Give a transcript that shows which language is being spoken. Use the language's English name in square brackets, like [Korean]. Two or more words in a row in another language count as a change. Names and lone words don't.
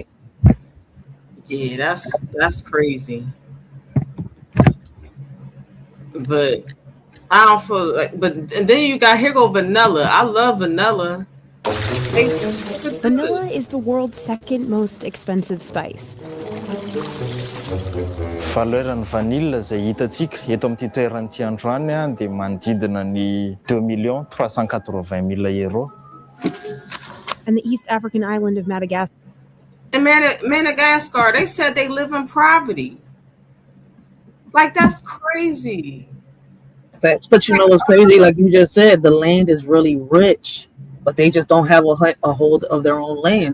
[English] Yeah, that's crazy. But I don't feel like, and then you got, here go vanilla. I love vanilla. Vanilla is the world's second most expensive spice. [Malagasy] Valeran'ny vanille izay hitantsika eto amin'ity toerany androany dia manodidina ny 2,380,000 euro. [English] And the East African island of Madagascar. In Madagascar, they said they live in poverty. Like, that's crazy. Facts. But you know what's crazy? Like you just said, the land is really rich, but they just don't have a hold of their own land.